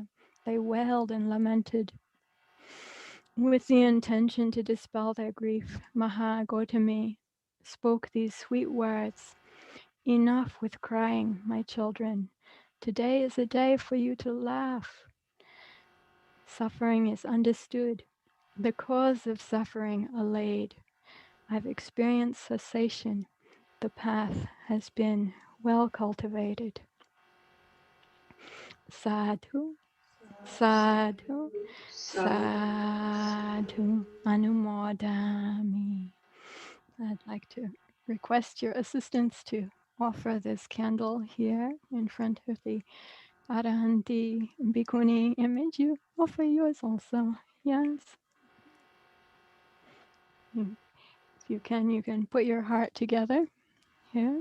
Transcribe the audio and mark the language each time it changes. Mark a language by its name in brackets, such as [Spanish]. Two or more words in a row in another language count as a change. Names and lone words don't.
[English] They wailed and lamented. With the intention to dispel their grief, Magha Gautami spoke these sweet words, "Enough with crying, my children. Today is a day for you to laugh. Suffering is understood, the cause of suffering allayed. I've experienced cessation. The path has been well cultivated." [Pali] Sadhu, sadhu, sadhu, anumodami. [English] I'd like to request your assistance to offer this candle here in front of the [Pali] Arahanti Bhikkhuni [English] image. You offer yours also. Yes. If you can put your heart together here.